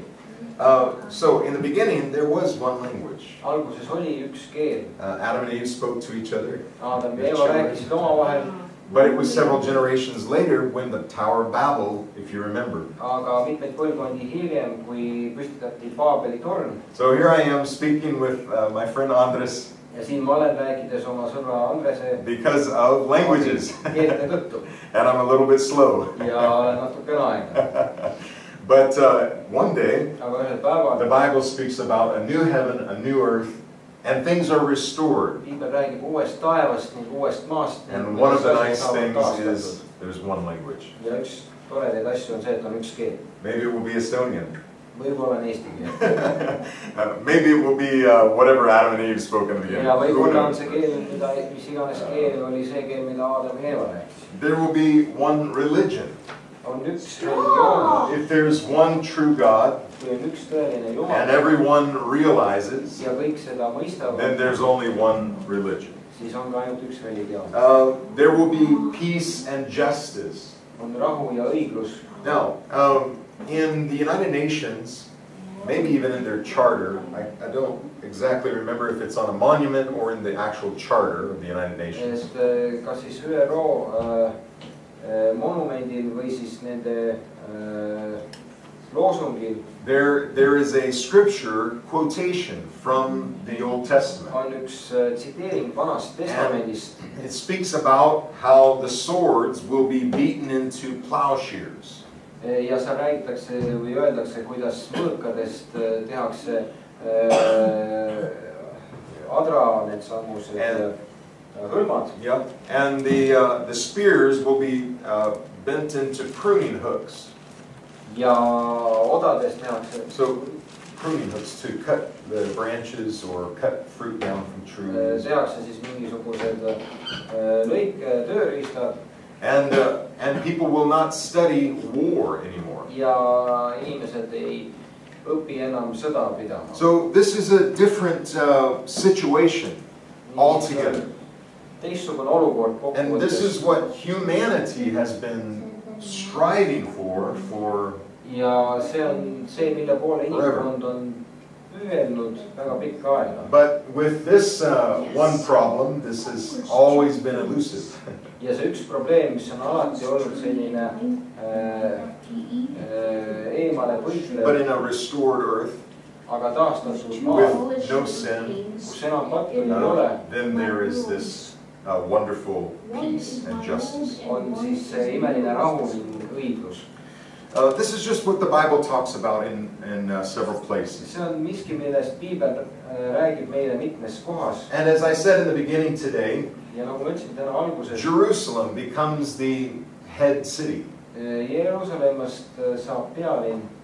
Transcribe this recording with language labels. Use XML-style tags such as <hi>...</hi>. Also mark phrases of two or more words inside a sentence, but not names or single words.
<en>So in the beginning there was one language.</en> <et>Alguses oli üks keel.</et> <en>Adam and Eve spoke to each other.</en> <et>Adam ja Eva rääkisid omavahel.</et> <en>But it was several generations later when the Tower of Babel, if you remember.</en> <et>Aga mitmeid põlvkondi hiljem, kui püstitati Paabeli torn.</et> <en>So here I am speaking with my friend Andres.</en> <et>Ja siin ma olen rääkides oma sõbra Andrese.</et> <en>Because of languages.</en> <et>Keelte tõttu.</et> <en>And I'm a little bit slow.</en> <et>Ja olen natukene aeglane.</et> <en>But one day,</en> <et>Aga ühel päeval,</et> <en>the Bible speaks about a new heaven, a new earth, and things are restored.</en> <et>Piibel räägib uuest taevast ning uuest maast.</et> <en>And one of the nice things is there's one language.</en> <et>Ja üks toredaid asju on see, et on üks keel.</et> <en>Maybe it will be Estonian.</en> <et>Võib-olla on eesti keel.</et> <en>Maybe it will be whatever Adam and Eve spoke in the beginning.</en> <et>Ja võib-olla on see keel, mis iganes keel oli see keel, mida Adam ja Eeva rääkis.</et> <en>There will be one religion.</en> <et>On üks religioon.</et> <en>If there's one true God,</en> <et>Kui on üks tõeline Jumal,</et> <en>and everyone realizes,</en> <et>ja kõik seda mõistavad,</et> <en>then there's only one religion.</en> <et>siis on ka ainult üks religioon.</et> <en>There will be peace and justice.</en> <et>On rahu ja õiglus.</et> <en>Now, in the United Nations, maybe even in their charter, I don't exactly remember if it's on a monument or in the actual charter of the United Nations.</en> <et>Kas siis ÜRO monumendil või siis nende loosungil.</et> <en>There is a scripture quotation from the Old Testament.</en> <et>On üks tsiteering Vanast Testamendist.</et> <en>It speaks about how the swords will be beaten into plowshares.</en> <et>Ja seal räägitakse või öeldakse, kuidas mõõkadest tehakse adra need samused hõlmad.</et> <en>Yeah, and the spears will be bent into pruning hooks.</en> <et>Ja odadest tehakse.</et> <en>So pruning hooks to cut the branches or cut fruit down from trees.</en> <et>Tehakse siis mingisugused tööriistad.</et> <en>And people will not study war anymore.</en> <et>Ja inimesed ei õpi enam sõda pidama.</et> <en>So this is a different situation altogether.</en> <et>Teistsugune olukord kokkuvõttes.</et> <en>And this is what humanity has been striving for.</en> <et>Ja see on see, mille poole inimkond on püüelnud väga pikka aega.</et> <en>But with this one problem, this has always been elusive.</en> <et>Ja see üks probleem, mis on alati olnud selline eemale võitlev.</et> <en>But in a restored earth,</en> <et>aga taastatud maal,</et> <en>with no sin,</en> <et>kus enam pattu ei ole,</et> <en>then there is this wonderful peace and justice.</en> <et>On siis see imeline rahu ning õiglus.</et> <en>This is just what the Bible talks about in several places.</en> <et>See on miski, millest Piibel räägib meile mitmes kohas.</et> <en>And as I said in the beginning today,</en> <et>ja nagu ma ütlesin täna alguses,</et> <en>Jerusalem becomes the head city.</en> <et>Jeruusalemmast saab pealinn.</et>